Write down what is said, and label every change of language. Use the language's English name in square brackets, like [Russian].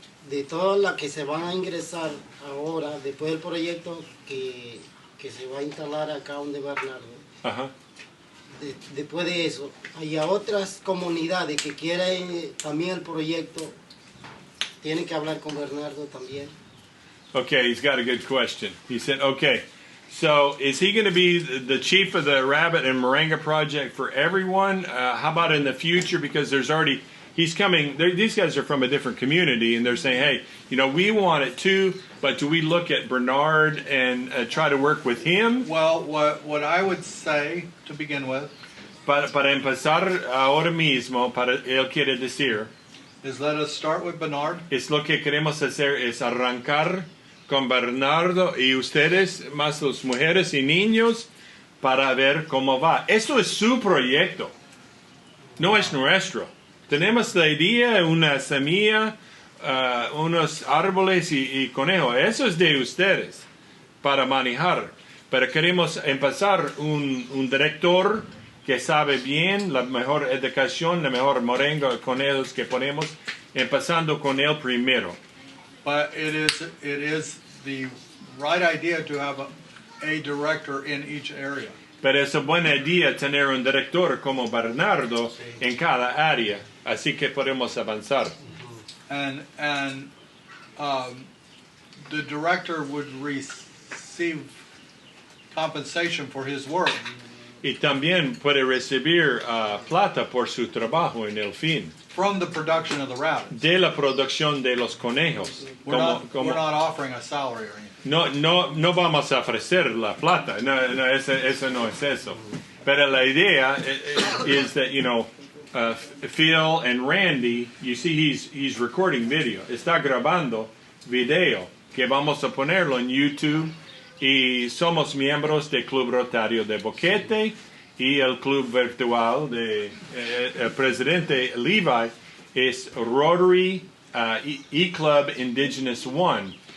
[Spanish] de todas las que se van a ingresar ahora, después del proyecto que se va a instalar acá donde Bernardo, Ajá. después de eso, hay a otras comunidades que quieren también el proyecto, tienen que hablar con Bernardo también. [English] Okay, he's got a good question. He said, okay, so is he going to be the chief of the Rabbit and Moringa project for everyone? How about in the future? Because there's already, he's coming, these guys are from a different community, and they're saying, hey, you know, we want it too, but do we look at Bernard and try to work with him? Well, what I would say to begin with [Spanish] Para empezar ahora mismo, él quiere decir, [English] is let us start with Bernard. [Spanish] es lo que queremos hacer es arrancar con Bernardo y ustedes, más las mujeres y niños, para ver cómo va. Eso es su proyecto, no es nuestro. Tenemos la idea, una semilla, unos árboles y conejos. Eso es de ustedes para manejar. Pero queremos empezar un director que sabe bien la mejor educación, la mejor moringa con ellos que ponemos, empezando con él primero. [English] But it is the right idea to have a director in each area. [Spanish] Pero es una buena idea tener un director como Bernardo en cada área, así que podemos avanzar. [English] And the director would receive compensation for his work. [Spanish] Y también puede recibir plata por su trabajo en el fin. [English] From the production of the rabbits. [Spanish] De la producción de los conejos. [English] We're not offering a salary or anything. [Spanish] No vamos a ofrecer la plata. No, eso no es eso. Pero la idea [English] is that, you know, Phil and Randy, you see he's recording video. [Spanish] Está grabando video que vamos a ponerlo en YouTube. Y somos miembros del Club Rotario de Boquete y el club virtual de el presidente Levi es Rotary E-Club Indigenous One.